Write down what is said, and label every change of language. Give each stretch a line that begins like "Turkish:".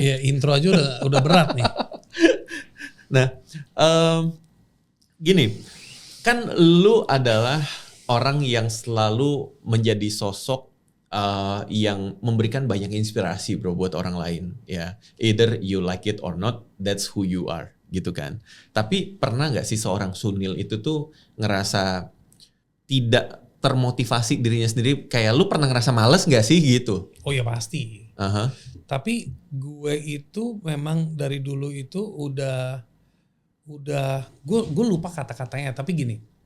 Indonesian: Iya, intro aja udah berat nih. Nah, gini, kan lu adalah orang yang selalu menjadi sosok yang memberikan banyak inspirasi bro buat orang lain ya.
English: Either you like it or not, that's who you are
Indonesian: gitu kan. Tapi pernah gak sih seorang Sunil itu tuh ngerasa tidak termotivasi dirinya sendiri? Kayak lu pernah ngerasa males gak sih gitu? Oh ya pasti. Tapi gue itu memang dari dulu itu gue lupa kata-katanya, tapi gini.